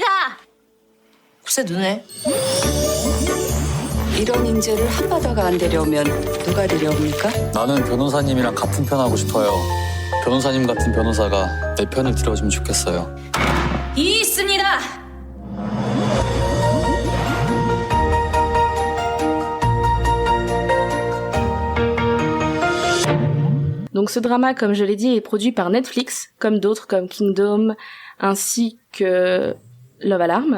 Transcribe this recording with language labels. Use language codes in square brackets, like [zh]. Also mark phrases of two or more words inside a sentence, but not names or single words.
[ko] 글쎄 눈에. 이런 인재를 한 바다가 안 데려오면 누가 데려옵니까? 나는 변호사님이랑 같은 편 하고 싶어요. 변호사님 같은 변호사가 내 편을 들어주면 좋겠어요. 이 있습니다. [fr] Donc ce drama, comme je l'ai dit, est produit par Netflix, comme d'autres comme Kingdom, ainsi que Love Alarm.